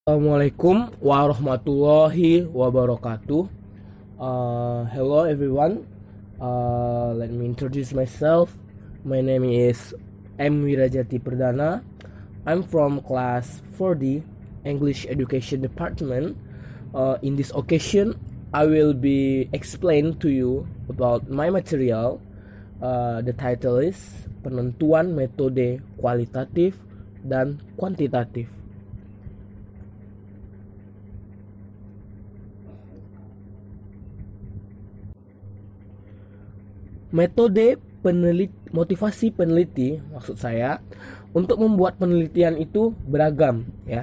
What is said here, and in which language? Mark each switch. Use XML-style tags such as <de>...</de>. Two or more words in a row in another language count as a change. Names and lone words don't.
<ar>Assalamualaikum warahmatullahi wabarakatuh.</ar> <en>Hello everyone. Let me introduce myself. My name is M. Wirajati Perdana. I'm from class 4D English Education Department. In this occasion, I will be explain to you about my material. The title is Penentuan Metode Kualitatif dan Kuantitatif.</en> <id>Metode motivasi peneliti, maksud saya, untuk membuat penelitian itu beragam, ya.</id>